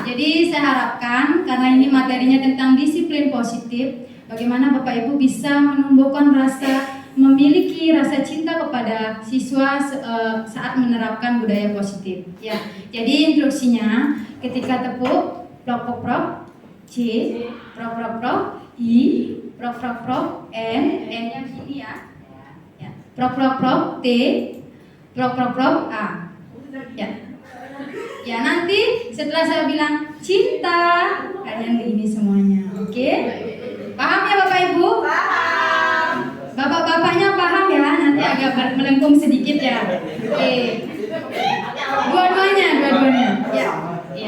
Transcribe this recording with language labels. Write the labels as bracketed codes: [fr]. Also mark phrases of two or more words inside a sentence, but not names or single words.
[id] Jadi saya harapkan karena ini materinya tentang disiplin positif, bagaimana Bapak Ibu bisa menumbuhkan memiliki rasa cinta kepada siswa saat menerapkan budaya positif. Ya, jadi instruksinya ketika tepuk prok prok prok C, prok prok prok I, prok prok prok N-nya begini ya. Ya, prok prok prok T, prok prok prok A. Ya. Ya, nanti setelah saya bilang cinta, kalian begini semuanya. Oke? Paham ya Bapak Ibu? Paham. Bapak-bapaknya paham ya? Nanti agak melengkung sedikit ya. Oke. Dua-duanya. Ya. Ya.